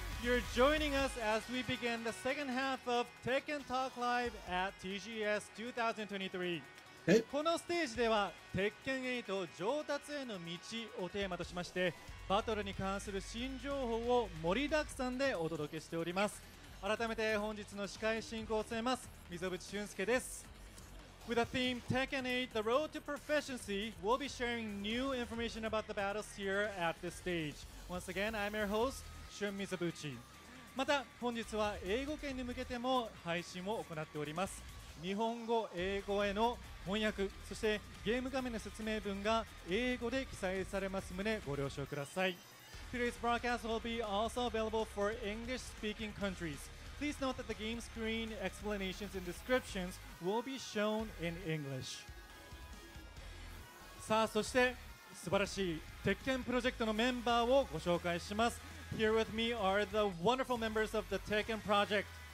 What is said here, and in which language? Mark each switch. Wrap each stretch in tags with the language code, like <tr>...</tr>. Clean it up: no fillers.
<en>You're joining us as we begin the second half of Tekken Talk Live at TGS 2023。</en> <ja>このステージでは鉄拳8上達への道をテーマとしましてバトルに関する新情報を盛りだくさんでお届けしております。改めて本日の司会進行を務めます溝渕俊介です。</ja> <en>With the theme Tekken 8 The Road to Proficiency, we'll be sharing new information about the battles here at this stage. Once again, I'm your host俊溝渕。</en> <ja>また本日は英語圏に向けても配信を行っております。日本語、英語への翻訳、そしてゲーム画面の説明文が英語で記載されます旨ご了承ください。</ja> <en>Today's broadcast will be also available for English-speaking countries. Please note that the game screen explanations and descriptions will be shown in English.</en> <ja>さあそして素晴らしい鉄拳プロジェクトのメンバーをご紹介します。</ja> <en>Here with me are the wonderful members of the Tekken project.</en>